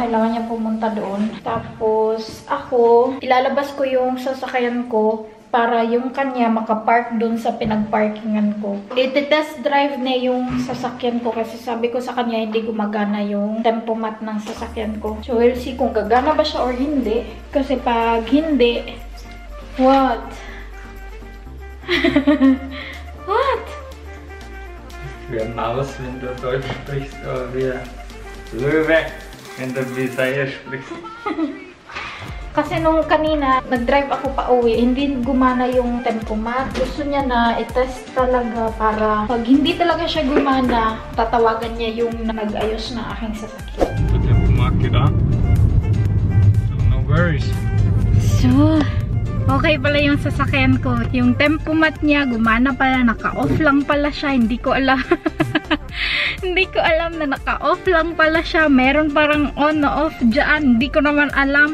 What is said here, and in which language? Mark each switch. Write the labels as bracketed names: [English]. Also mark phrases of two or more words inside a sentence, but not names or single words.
[Filipino] Kailangan niya pumunta doon. Tapos ako, ilalabas ko yung sasakyan ko para yung kanya makapark dun sa pinag-parkingan ko. I-test drive niya yung sasakyan ko kasi sabi ko sa kanya hindi gumagana yung tempomat ng sasakyan ko. [English] So we'll see [Filipino] kung gagana ba siya or hindi. Kasi pag hindi, [English] what? What? [German] Wir Maus, wenn du Deutsch sprichst, aber wir Löwe, wenn du Bisaya sprichst. [Filipino] Kasi nung kanina, nag-drive ako pa uwi, hindi gumana yung tempomat. Gusto niya na i-test talaga para pag hindi talaga siya gumana, tatawagan niya yung nag-ayos na aking sasakyan. [English] The tempomat [German] geht an. [English] So no worries. [Filipino] So, okay pala yung sasakyan ko. Yung tempomat niya, gumana pala, naka-off lang pala siya. Hindi ko alam. Hindi ko alam na naka-off lang pala siya. Meron parang on na off dyan. Hindi ko naman alam.